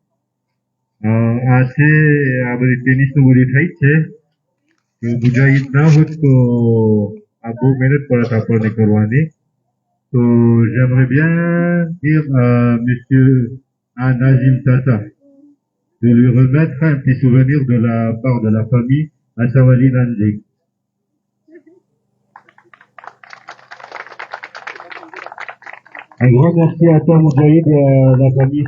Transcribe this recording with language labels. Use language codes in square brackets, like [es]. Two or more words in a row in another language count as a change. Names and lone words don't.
[gu] આજે આ બધી ટેનિસનું બધી થઈ છે તો મુજાહિદ ના હોત તો આ બહુ મહેનત પડત આપણને કરવાની તો [fr] j'aimerais bien dire à monsieur Nazim Tata de lui remettre un petit souvenir de la part de la famille à Sawali Nandi. Un grand merci à toi Moudjahid et à la famille.